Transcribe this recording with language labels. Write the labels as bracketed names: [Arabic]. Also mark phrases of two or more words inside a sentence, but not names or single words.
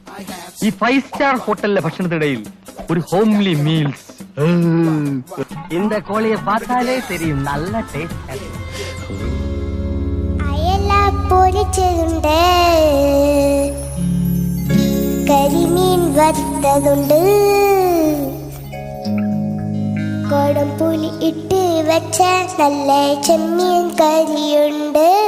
[Malayalam] ഈ 5 സ്റ്റാർ ഹോട്ടലിലെ ഭക്ഷണത്തിനിടയിൽ ഒരു ഹോംലി മീൽസ്. [Tamil] இந்த கோழியை பார்த்தாலே தெரியும் நல்ல டேஸ்ட். [Malayalam] അയല പൊരിച്ചതുണ്ട്, കരിമീൻ വറുത്തതുണ്ട്, കൊടംപുളി ഇട്ട് വെച്ച നല്ല ചെമ്മീൻ കറിയുണ്ട്.